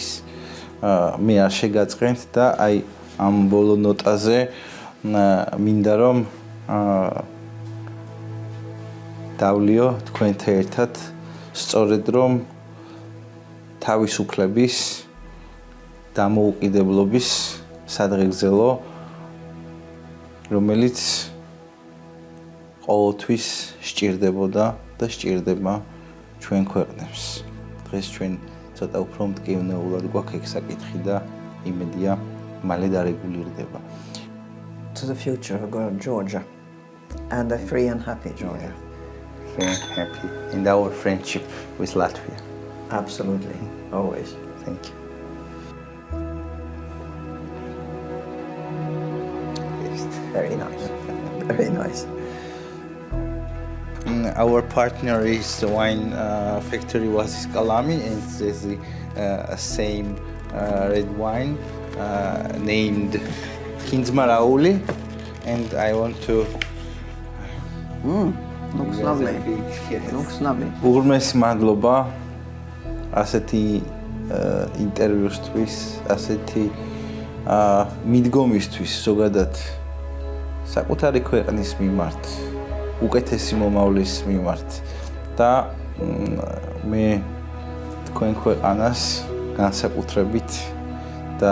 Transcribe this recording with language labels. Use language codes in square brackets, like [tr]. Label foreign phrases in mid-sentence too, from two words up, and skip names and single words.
[ka] მე არ შეგაწყენთ და აი ამ ბოლო ნოტაზე მინდა რომ დავლიო თქვენთან ერთად სწორედ რომ თავისუფლების დამოუკიდებლობის სადღეგრძელო რომელიც ყოველთვის სჭირდებოდა და სჭირდება ჩვენ ქვეყნებს. დღეს ჩვენ ცოტა უფრო მტკივნეულად გვაქვს ეგ საკითხი და იმედია მალე დარეგულირდება. [en] To the future of Georgia and a free and happy Georgia. Free and happy in our friendship with Latvia. Absolutely, always. Thank you. Very nice. Very nice. Our partner is the wine factory Vazis Kalami, and it's the same red wine named Kinsmarauli, and I want to. Looks lovely. Looks lovely. [ka] უღრმესი მადლობა ასეთი ინტერვიუსთვის, ასეთი მიდგომისთვის ზოგადად საკუთარი ქვეყნის მიმართ, უკეთესი მომავლის მიმართ და მე თქვენ ქვეყანას განსაკუთრებით და